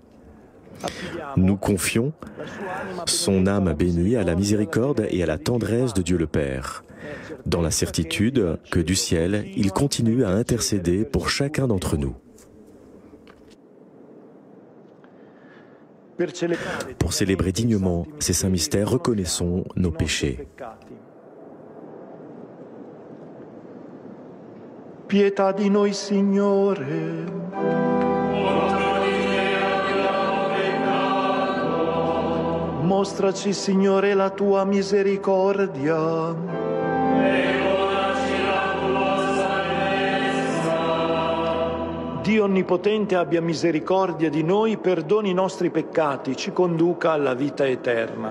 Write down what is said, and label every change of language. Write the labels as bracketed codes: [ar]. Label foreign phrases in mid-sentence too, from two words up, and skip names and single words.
[fr] Nous confions son âme bénie à la miséricorde et à la tendresse de Dieu le Père, dans la certitude que du ciel, il continue à intercéder pour chacun d'entre nous. Pour célébrer dignement ces saints mystères, reconnaissons nos péchés. [it] Pietà di noi, Signore. Mostraci, Signore, la tua misericordia. Dio Onnipotente abbia misericordia di noi, perdoni i nostri peccati, ci conduca alla vita eterna.